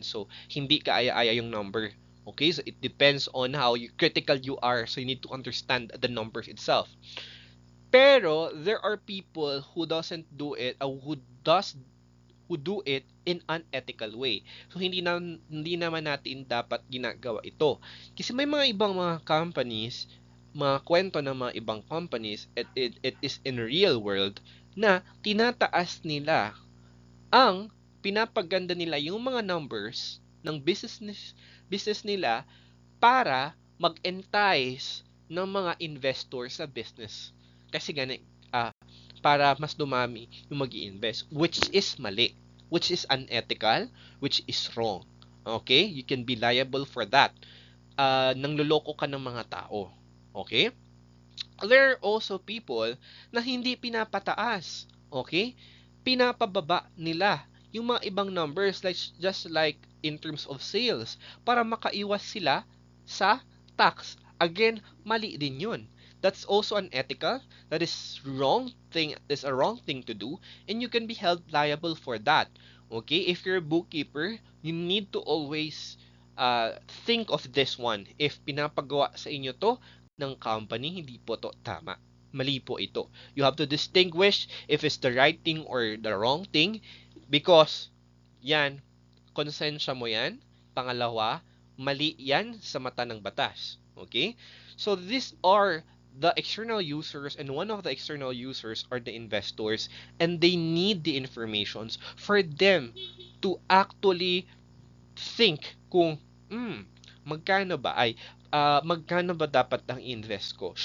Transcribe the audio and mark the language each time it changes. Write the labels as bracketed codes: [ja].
[tl] So, hindi kaaya-aya yung number. Okay? [en] So, it depends on how critical you are. So, you need to understand the numbers itself. Pero, there are people who doesn't do it, who do it in an ethical way. [tl] So hindi naman natin dapat ginagawa ito. Kasi may mga ibang mga companies, mga kwento ng mga ibang companies, [en] it is in real world [tl] na tinataas nila ang pinapaganda nila yung mga numbers ng business nila para mag-entice ng mga investor sa business. Kasi gani, para mas dumami yung mag-i-invest, which is mali, [en] which is unethical, which is wrong. [tl] Okay? [en] You can be liable for that. [tl] Nangloloko ka ng mga tao. [en] Okay? There are also people [tl] na hindi pinapataas. [en] Okay? [tl] Pinapababa nila yung mga ibang numbers, [en] like just like in terms of sales, [tl] para makaiwas sila sa tax. [en] Again, [tl] mali din yun. [en] That's also unethical. That is wrong thing. That's a wrong thing to do, and you can be held liable for that. Okay, if you're a bookkeeper, you need to always think of this one. [tl] If pinapagawa sa inyo to ng company, hindi po to tama. Mali po ito. [en] You have to distinguish if it's the right thing or the wrong thing, because yan, [tl] konsensya mo yan. Pangalawa, mali yan sa mata ng batas. [en] Okay? So these are the external users, and one of the external users are the investors, and they need the informations for them to actually think [tl] kung magkano ba magkano ba dapat ang invest ko?